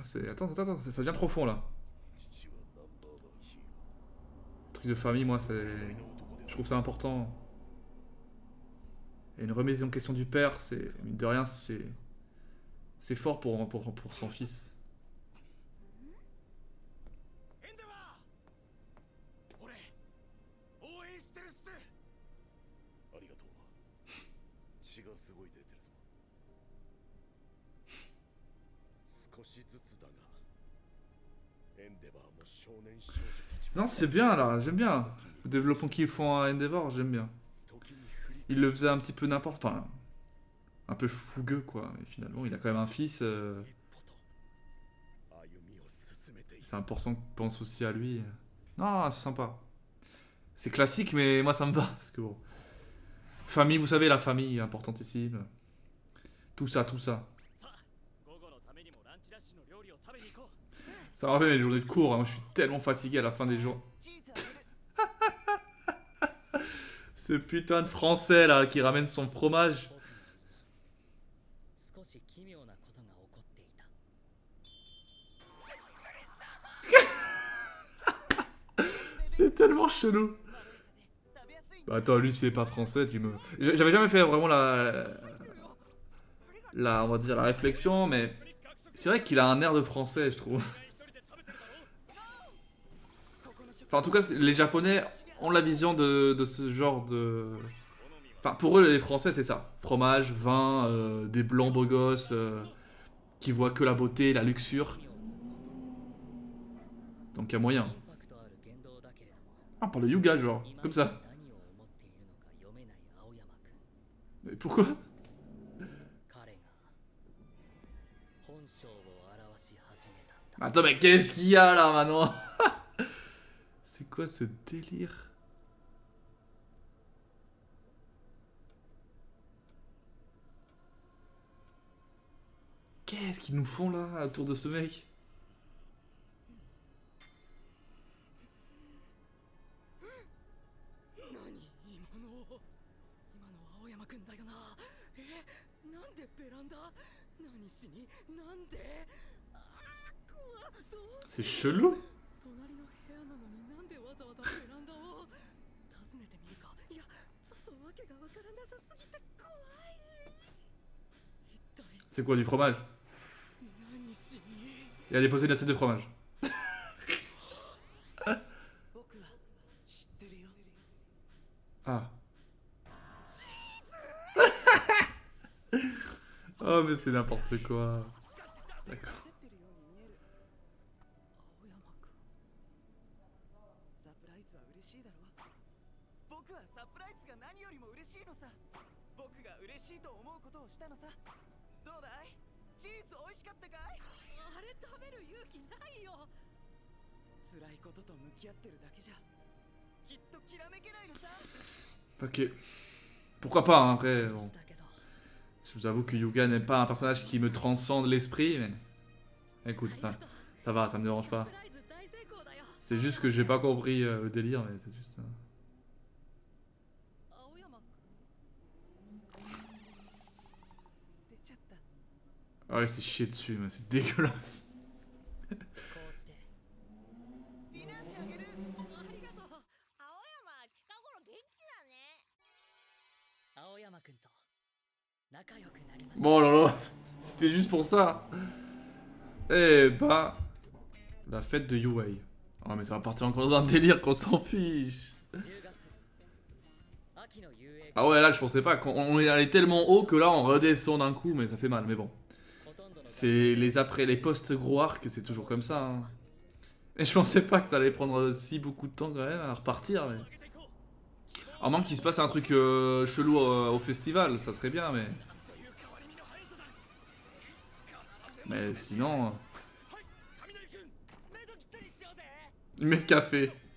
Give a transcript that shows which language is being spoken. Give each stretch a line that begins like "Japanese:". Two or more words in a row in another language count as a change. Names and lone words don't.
French: Ah, attends, ça devient profond là.
Japanese: 父はナンバーワンヒーロー。
French: Truc de famille, moi, c'est. Je trouve ça important. Et une remise en question du père, c'est. Mine de rien, c'est. C'est fort pour son fils.
Japanese: エンデバー俺応援してるっす。ありがとう。血がすごい出てるぞ。少しずつだが、エンデバーも少年少女たちも
French: Non, c'est bien là, j'aime bien. Le développement qu'ils font à Endeavor, j'aime bien.
Japanese: 時に振り
French: Il le faisait un petit peu n'importe. Enfin. Un peu fougueux, quoi. Mais finalement, il a quand même un fils.
Japanese: 一歩と歩みを進めている。
French: C'est important qu'il pense aussi à lui. Non, c'est sympa. C'est classique, mais moi ça me va. Parce que bon. Famille, vous savez, la famille, importantissime. Tout ça, tout ça.
Japanese: さあ午後のためにもランチラッシュの料理を食べに行こう。
French: Ça me rappelle les journées de cours. Hein. Moi, je suis tellement fatigué à la fin des jours.
Japanese: チーズあげる。
French: Ce putain de français là qui ramène son fromage.
Japanese: 少し奇妙なことが起こっていた。
French: C'est tellement chelou. Bah attends, lui c'est pas français, tu me. J'avais jamais fait vraiment on va dire la réflexion, mais c'est vrai qu'il a un air de français, je trouve. Enfin, en tout cas, les Japonais ont la vision de ce genre de. Enfin, pour eux, les Français, c'est ça. Fromage, vin, des blancs beaux gosses qui voient que la beauté, la luxure. Donc, il y a moyen.
Japanese: インパクトある言動だけれども、
French: Ah, on parle de Yuga, genre,
Japanese: 今
French: comme
Japanese: まで
French: ça.
Japanese: 何を思っているのか読めない青山くん。
French: Mais pourquoi?
Japanese: 彼が本性を表し始めたんだ。
French: Attends, mais qu'est-ce qu'il y a là maintenant? C'est quoi ce délire? Qu'est-ce qu'ils nous font là autour de ce mec?
Japanese: 何今の青山くんだよな。なんでベランダ？何しに？なんで？あー怖っ。どう
French: C'est chelou.
Japanese: 隣の部屋なのになんでわざわざベランダを訪ねてみるか。いやちょっとわけがわからなさすぎて怖い。一体
French: C'est quoi du fromage?
Japanese: 何しに？
French: Il a déposé une assiette de fromage.
Japanese: 僕は知ってるよ。
French: Ah. Oh mais c'est n'importe quoi. D'accord.
Japanese: 焦ってるように見える。青山くん。サプライズは嬉しいだろ。僕はサプライズが何よりも嬉しいのさ。僕が嬉しいと思うことをしたのさ。どうだい？チーズ美味しかったかい？あれ食べる勇気ないよ。辛いことと向き合ってるだけじゃきっときらめけないのさ。
French: Ok. Pourquoi pas, hein, après. Bon.
Japanese: だけど
French: Je vous avoue que Yuga n'est pas un personnage qui me transcende l'esprit, mais. Écoute, ça va, ça me dérange pas. C'est juste que j'ai pas compris le délire, mais c'est juste ça. Ah ouais, c'est chier dessus, mais c'est dégueulasse.
Japanese: こうしてフィナンシェあげる。ありがとう。青山近頃元気だね。青山くんと仲良くなりました。
French: Bon, là là, c'était juste pour ça. Eh bah. La fête de Yuei. Oh, mais ça va partir encore dans un délire qu'on s'en fiche.
Japanese: 10 月秋の遊泳
French: Ah ouais, là, je pensais pas. On est allé tellement haut que là, on redescend d'un coup, mais ça fait mal, mais bon.
Japanese: ほとんどの
French: C'est les posts gros arcs, c'est toujours comme ça. Hein. Et je pensais pas que ça allait prendre si beaucoup de temps quand même à repartir. Mais... À moins qu'il se passe un truc chelou au festival, ça serait bien, mais. Mais sinon. Une mets de café.